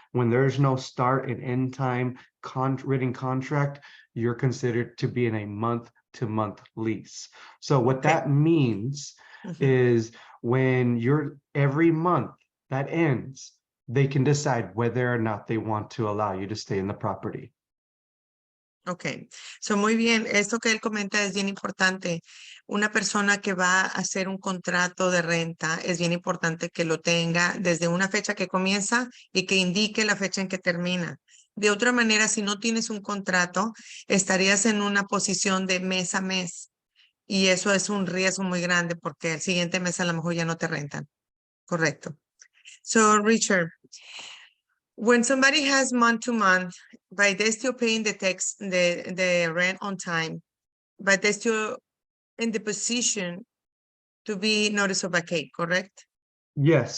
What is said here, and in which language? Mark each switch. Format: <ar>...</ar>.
<en>When there's no start and end time written contract, you're considered to be in a month-to-month lease. So what that means is when every month that ends, they can decide whether or not they want to allow you to stay in the property.</en> <es>Ok, muy bien. Esto que él comenta es bien importante. Una persona que va a hacer un contrato de renta es bien importante que lo tenga desde una fecha que comienza y que indique la fecha en que termina. De otra manera, si no tienes un contrato, estarías en una posición de mes a mes y eso es un riesgo muy grande porque el siguiente mes a lo mejor ya no te rentan. Correcto.</es> <en>So, Richard, when somebody has month to month, but they're still paying the rent on time, but they're still in the position to be notice of vacate, correct? Yes.</en>